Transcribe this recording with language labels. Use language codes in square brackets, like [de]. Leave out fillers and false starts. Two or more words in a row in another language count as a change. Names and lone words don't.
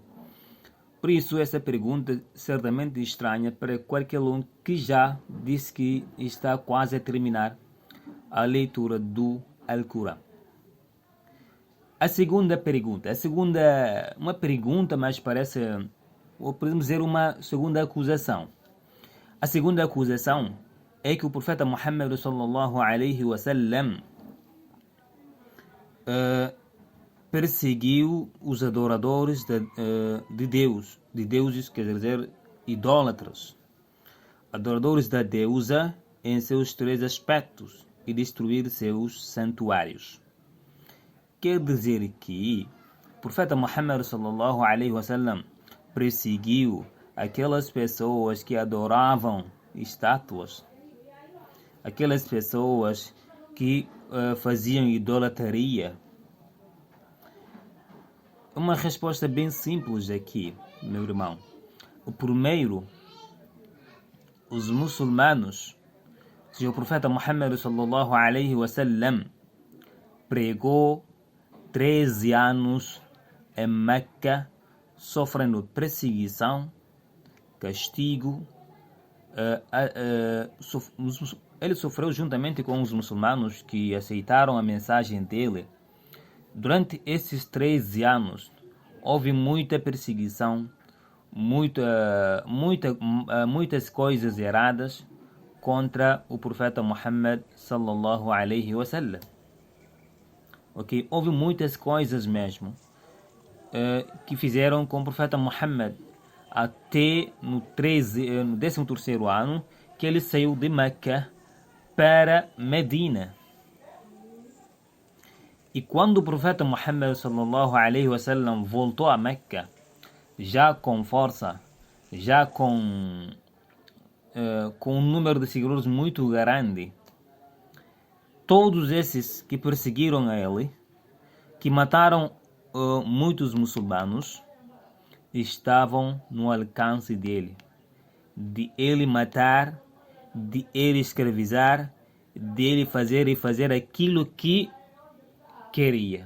[pt] Por isso, essa pergunta certamente estranha para qualquer um que já disse que está quase a terminar a leitura do Alcorão. A segunda pergunta, uma pergunta, mas parece, ou podemos dizer uma segunda acusação. A segunda acusação é que o profeta Muhammad [ar] صلى الله عليه وسلم [pt] perseguiu os adoradores de deuses, quer dizer, idólatras, adoradores da deusa em seus três aspectos, e destruir seus santuários. Quer dizer que o profeta Muhammad [ar] صلى الله عليه وسلم [pt] perseguiu aquelas pessoas que adoravam estátuas, aquelas pessoas que faziam idolatria. Uma resposta bem simples aqui, meu irmão. O primeiro, os muçulmanos, o profeta Muhammad [ar] صلى الله عليه وسلم [pt] pregou 13 anos em Meca, sofrendo perseguição, castigo. Ele sofreu juntamente com os muçulmanos que aceitaram a mensagem dele. Durante esses 13 anos, houve muita perseguição, muitas coisas erradas contra o profeta Muhammad [ar] صلى الله عليه وسلم. [pt] Ok? Houve muitas coisas mesmo que fizeram com o profeta Muhammad até no 13º ano que ele saiu de Meca para Medina. E quando o profeta Muhammad [ar] صلى الله عليه وسلم [pt] voltou a Meca, já com força, já com um número de seguidores muito grande, todos esses que perseguiram a ele, que mataram muitos muçulmanos, estavam no alcance dele, de ele matar, de ele escravizar, de ele fazer aquilo que queria.